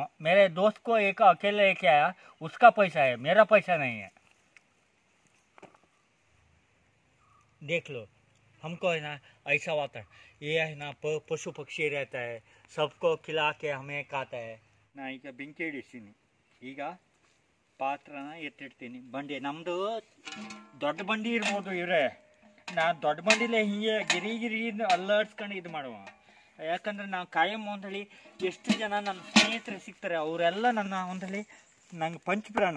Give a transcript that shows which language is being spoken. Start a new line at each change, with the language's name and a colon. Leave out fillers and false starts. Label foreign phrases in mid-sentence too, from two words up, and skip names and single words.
Hindi: मेरे दोस्त को एक अकेले लेके आया, उसका पैसा है, मेरा पैसा नहीं है। देख लो हमको है ना ऐसा होता है। ये है ना पशु पक्षी रहता है, सबको खिला के हमें खाता है ना।
Kannada: ಈಗ ಬೆಂಕಿ ಇಡಿಸ್ತೀನಿ ಈಗ ಪಾತ್ರನ ಎತ್ತಿಡ್ತೀನಿ. ಬಂಡಿ ನಮ್ಮದು ದೊಡ್ಡ ಬಂಡಿ ಇರ್ಬೋದು ಇವರೇ. ನಾನು ದೊಡ್ಡ ಬಂಡಿಲೇ ಹೀಗೆ ಗಿರಿ ಅಲ್ಲಾಡ್ಸ್ಕೊಂಡು ಇದು ಮಾಡುವ. ಯಾಕಂದರೆ ನಾವು ಕಾಯಂ ಒಂದೇಳಿ ಎಷ್ಟು ಜನ ನನ್ನ ಸ್ನೇಹಿತರು ಸಿಗ್ತಾರೆ, ಅವರೆಲ್ಲ ನನ್ನ ಒಂದೇಳಿ ನಂಗೆ ಪಂಚಪ್ರಾಣ.